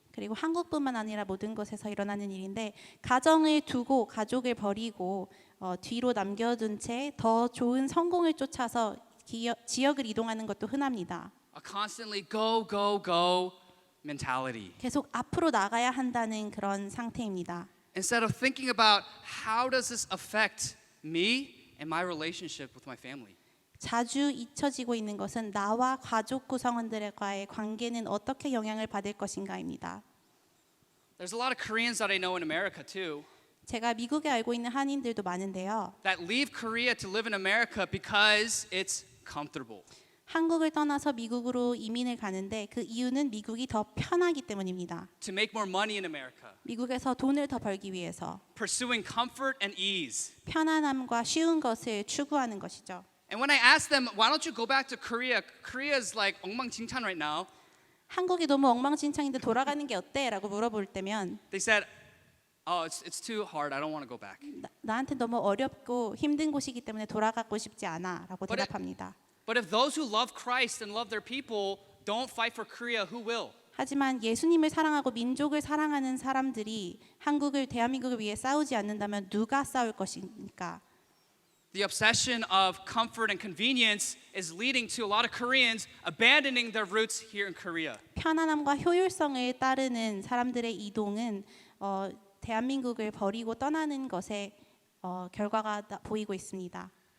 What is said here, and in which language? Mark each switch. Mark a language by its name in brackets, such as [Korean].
[Korean] 그리고 한국뿐만 아니라 모든 곳에서 일어나는 일인데 가정을 두고 가족을 버리고 뒤로 남겨둔 채 더 좋은 성공을 쫓아서 지역을 이동하는 것도 흔합니다. [English] A constantly go, go, go mentality. [Korean] 계속 앞으로 나가야 한다는 그런 상태입니다. [English] Instead of thinking about how does this affect me and my relationship with my family. [Korean] 자주 잊혀지고 있는 것은 나와 가족 구성원들과의 관계는 어떻게 영향을 받을 것인가입니다. [English] There's a lot of Koreans that I know in America too [Korean] 제가 미국에 알고 있는 한인들도 많은데요. [English] that leave Korea to live in America because it's comfortable. [Korean] 한국을 떠나서 미국으로 이민을 가는데 그 이유는 미국이 더 편하기 때문입니다. [English] To make more money in America. [Korean] 미국에서 돈을 더 벌기 위해서 [English] Pursuing comfort and ease. [Korean] 편안함과 쉬운 것을 추구하는 것이죠. [English] And when I ask them, why don't you go back to Korea? Korea is like 엉망진창 right now. [Korean] 한국이 너무 엉망진창인데 돌아가는 게 어때? 라고 물어볼 때면 [English] They said, oh, it's too hard. I don't want to go back. [Korean] 나한테 너무 어렵고 힘든 곳이기 때문에 돌아가고 싶지 않아 라고 [English] But it- [Korean] 대답합니다. [English] But if those who love Christ and love their people don't fight for Korea, who will? [Korean] 하지만 예수님을 사랑하고 민족을 사랑하는 사람들이 대한민국을 위해 싸우지 않는다면 누가 싸울 것입니까? [English] The obsession of comfort and convenience is leading to a lot of Koreans abandoning their roots here in Korea. [Korean] 편안함과 효율성을 따르는 사람들의 이동은 대한민국을 버리고 떠나는 것에 결과가 보이고 있습니다.